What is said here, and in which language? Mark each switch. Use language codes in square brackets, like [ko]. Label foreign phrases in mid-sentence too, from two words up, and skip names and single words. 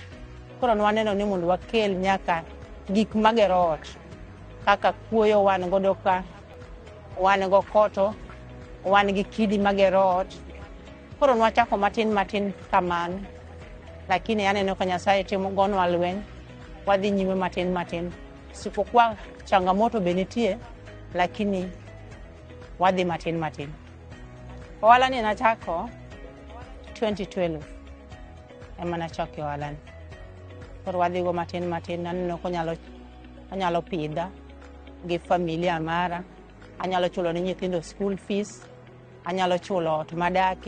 [luo] Koro waneno ni mondo wakel nyaka gik magero ot kaka kuoyo wan godo ka, wan go koto, wan gi kidi magero ot. Koro nwachako matin kamano. Lakini aneno ka Nyasaye timo gonwa lweny, wadhi nyime matin. [sw] Sipokuwa changamoto [luo] benitie, lakini wadhi matin. Ohala ni nachako 2012. Ema nachako ohala ni. Koro wadhi go matin, aneno ko anyalo pidha gi familia mara, anyalo chulo ni nyithindo [en] school fees, [luo] anyalo chulo ot madake.